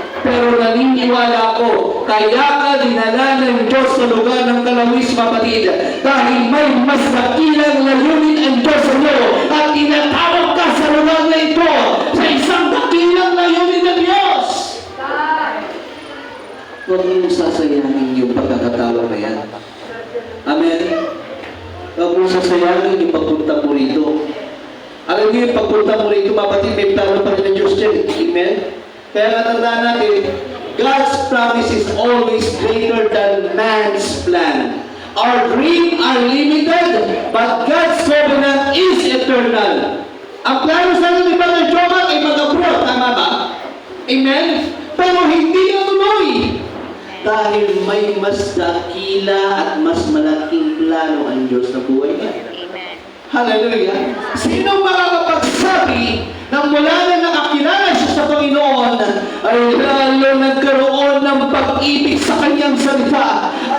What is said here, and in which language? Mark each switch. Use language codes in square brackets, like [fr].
[tl] Pero naniniwala ko, kaya ka dinala ng Diyos sa lugar ng kalawis, kapatid, dahil may mas dakilang layunin ang Diyos sa iyo, at tinatawag ka sa lugar na ito, sa isang dakilang layunin ng Diyos. Huwag mong sasayangin yung pagkakatawa na yan. Amen. Huwag mong sasayangin yung pagpunta mo rito. Alam niyo yung pagpunta mo rito, kapatid, may plano pa rin ng Diyos dyan. Amen? Kaya natandaan natin, [en] God's promise is always greater than man's plan. Our dreams are limited, but God's covenant is eternal. [tl] Ang plano sana ni Brother Joel ay mag-abroad, tama ba? Amen? Pero hindi natuloy. Dahil may mas dakila at mas malaking plano ang Diyos sa buhay niya. Amen. Hallelujah. Sino makakapagsabi na mula na nakakilala siya sa Panginoon ay lalo nagkaroon ng pag-ibig sa kanyang salita?